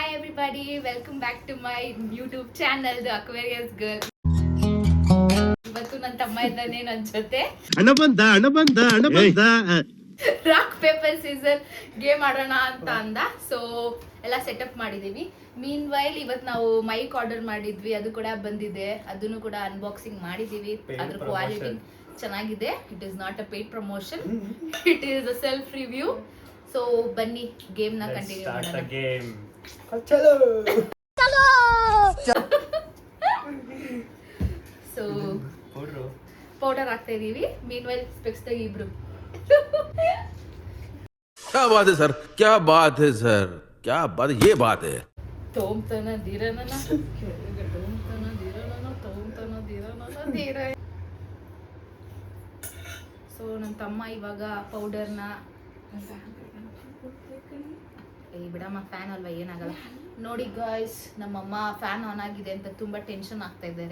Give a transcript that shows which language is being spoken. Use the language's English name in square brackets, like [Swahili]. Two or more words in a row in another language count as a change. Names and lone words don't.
[English] everybody, welcome back to my YouTube channel, The Aquarius Girl. [Kannada] ಇವತ್ತು ನನ್ನ ತಮ್ಮ ಇದ್ದಾನೆ ನನ್ನ ಜೊತೆ. ಹಣ ಬಂದ [English] rock paper scissor game [Kannada] ಆಡೋಣ ಅಂತ ಅಂದ. ಸೊ ಎಲ್ಲ ಸೆಟಪ್ ಮಾಡಿದೀವಿ. [English] mean while [Kannada] ಇವತ್ತು ನಾವು [English] mic order [Kannada] ಮಾಡಿದ್ವಿ, ಅದು ಕೂಡ ಬಂದಿದೆ. ಅದನ್ನು ಕೂಡ ಅನ್ಬಾಕ್ಸಿಂಗ್ ಮಾಡಿದೀವಿ. ಅದ್ರ ಕ್ವಾಲಿಟಿ ಚೆನ್ನಾಗಿದೆ. [English] it is not a paid promotion, it is a self review. [Kannada] ಸೊ ಬನ್ನಿ ಗೇಮ್ ನ ಕಂಟಿನ್ಯೂ ಮಾಡೋಣ. ಸೊ ಪೌಡರ್ ಹಾಕ್ತಾ ಇದೀವಿ. [English] mean while specs [Kannada] ತೆಗಿ ಇಬ್ರು. [Hindi] क्या बात है सर, क्या बात है सर, क्या बात है, ये बात है. ತೋಮ್ತನ ದಿರನನ ತೋಮ್ತನ ದಿರನನ ತೋಮ್ತನ ದಿರನನ ದಿರ. [Kannada] ಸೊ ನನ್ನ ತಮ್ಮ ಇವಾಗ ಪೌಡರ್ನ ಬಿಡಮ್ಮ, ಫ್ಯಾನ್ ಅಲ್ವಾ ಏನಾಗಲ್ಲ. ನೋಡಿ ಗಾಯ್ಸ್, ನಮ್ಮಮ್ಮ [English] fan on [Kannada] ಆಗಿದೆ ಅಂತ ತುಂಬ [English] tension [Kannada] ಆಗ್ತಾ ಇದ್ದಾರೆ.